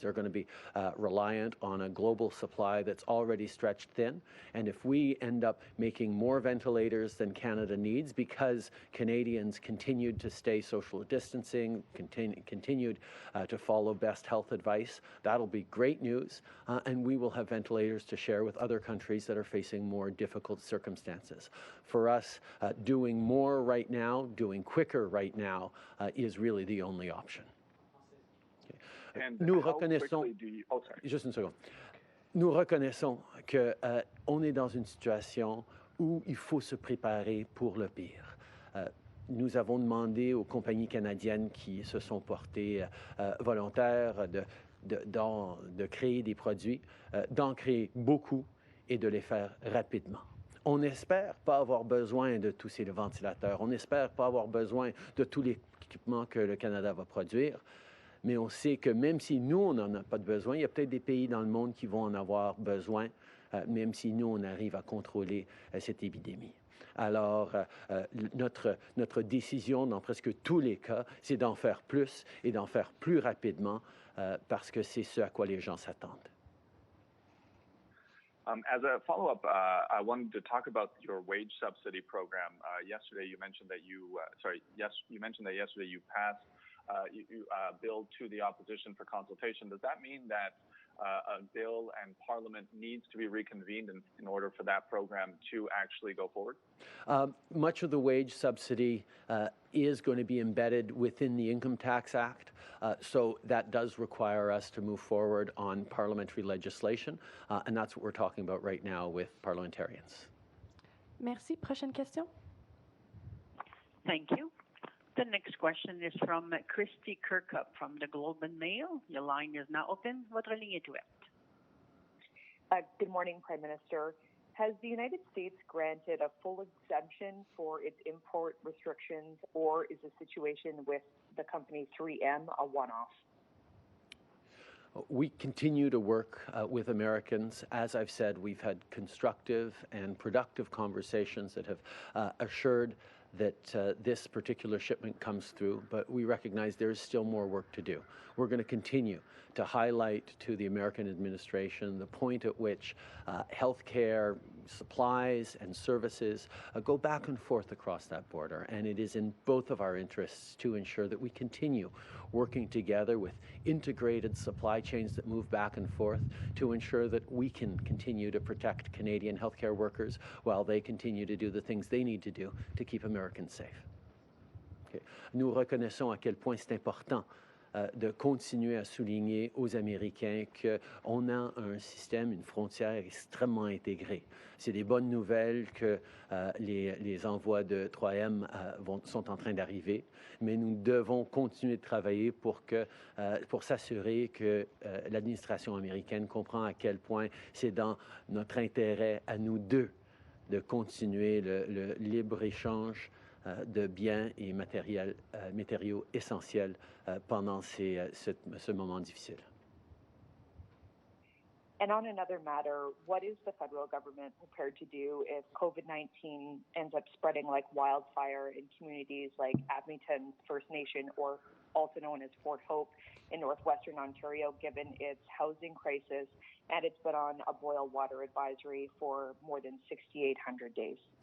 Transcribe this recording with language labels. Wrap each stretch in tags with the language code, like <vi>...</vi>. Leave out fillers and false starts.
<en>They're going to be reliant on a global supply that's already stretched thin, and if we end up making more ventilators than Canada needs because Canadians continued to stay social distancing, continued to follow best health advice, that'll be great news, and we will have ventilators to share with other countries that are facing more difficult circumstances. For us, doing more right now, doing quicker right now, is really the only option. And</en> <fr>Nous</fr> <en>how</en> <fr>reconnaissons,</fr> <en>quickly do you... Oh, sorry.</en> <fr>juste une seconde. Nous reconnaissons que on est dans une situation où il faut se préparer pour le pire. Nous avons demandé aux compagnies canadiennes qui se sont portées volontaires de créer des produits, d'en créer beaucoup et de les faire rapidement. On n'espère pas avoir besoin de tous ces ventilateurs, on n'espère pas avoir besoin de tout l'équipement que le Canada va produire, mais on sait que même si nous, on n'en a pas de besoin, il y a peut-être des pays dans le monde qui vont en avoir besoin, même si nous, on arrive à contrôler cette épidémie. Alors, notre décision dans presque tous les cas, c'est d'en faire plus et d'en faire plus rapidement parce que c'est ce à quoi les gens s'attendent.</fr> <en>As a follow-up, I wanted to talk about your wage subsidy program. Yesterday, you mentioned that you mentioned that yesterday you passed a bill to the opposition for consultation. Does that mean that a bill and Parliament needs to be reconvened in order for that program to actually go forward? Much of the wage subsidy is going to be embedded within the Income Tax Act, so that does require us to move forward on parliamentary legislation, and that's what we're talking about right now with parliamentarians.</en> <fr>Merci. Prochaine question.</fr> <en>Thank you. The next question is from Christy Kirkup from the Globe and Mail. Your line is now open.</en> <fr>Votre ligne est ouverte.</fr> <en>Good morning, Prime Minister. Has the United States granted a full exemption for its import restrictions, or is the situation with the company 3M a one-off? We continue to work with Americans. As I've said, we've had constructive and productive conversations that have assured that this particular shipment comes through, but we recognize there is still more work to do. We're going to continue to highlight to the American administration the point at which healthcare supplies and services go back and forth across that border, and it is in both of our interests to ensure that we continue working together with integrated supply chains that move back and forth to ensure that we can continue to protect Canadian healthcare workers while they continue to do the things they need to do to keep Americans safe. Okay.</en> <fr>Nous reconnaissons à quel point c'est important de continuer à souligner aux Américains qu'on a un système, une frontière extrêmement intégrée. C'est des bonnes nouvelles que les envois de 3M sont en train d'arriver, mais nous devons continuer de travailler pour s'assurer que l'administration américaine comprend à quel point c'est dans notre intérêt à nous deux de continuer le libre-échange de biens et matériaux essentiels pendant ce moment difficile.</fr> <en>And on another matter, what is the federal government prepared to do if COVID-19 ends up spreading like wildfire in communities like Abington First Nation, or also known as Fort Hope in northwestern Ontario, given its housing crisis, and it's been on a boil water advisory for more than 6,800 days?</en>